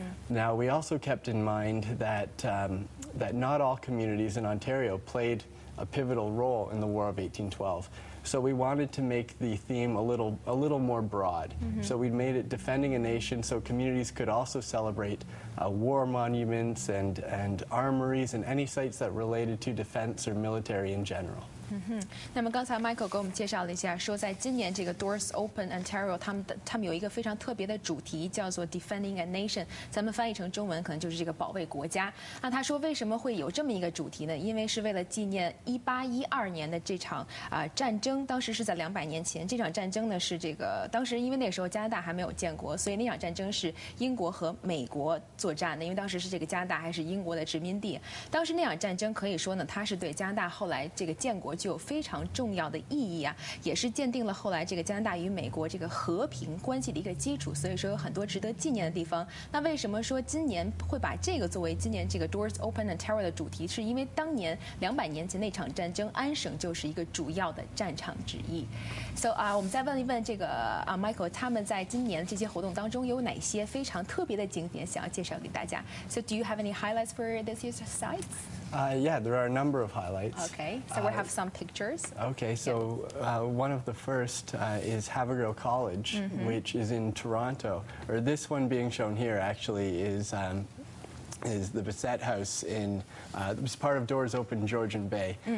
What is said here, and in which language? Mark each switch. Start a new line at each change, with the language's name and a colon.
English: Now, we also kept in mind that, that not all communities in Ontario played a pivotal role in the War of 1812. So we wanted to make the theme a little more broad. So we made it Defending a Nation so communities could also celebrate war monuments and armories and any sites that related to defense or military in general.
Chinese: 那么刚才 Michael 给我们介绍了一下，说在今年这个 Doors Open Ontario，他们有一个非常特别的主题，叫做 Defending a Nation， 咱们翻译成中文可能就是这个保卫国家。那他说为什么会有这么一个主题呢？因为是为了纪念1812年的这场战争，当时是在200年前。这场战争呢是这个当时因为那个时候加拿大还没有建国，所以那场战争是英国和美国作战的，因为当时是这个加拿大还是英国的殖民地。当时那场战争可以说呢，它是对加拿大后来这个建国具有非常重要的意义啊，也是鉴定了后来这个加拿大与美国这个和平关系的一个基础，所以说有很多值得纪念的地方。那为什么说今年会把这个作为今年这个 Doors Open Ontario 的主题？是因为当年200年前那场战争，安省就是一个主要的战场之一。 So 我们再问一问这个Michael， 他们在今年这些活动当中有哪些非常特别的景点想要介绍给大家 ？
English: So do you have any highlights for this year's sites? Yeah, there are a number of highlights. Okay, so we have some pictures. Okay, so one of the first is Havergal College, which is in Toronto. Or this one being shown here actually is the Bissett House in, it was part of Doors Open Georgian Bay.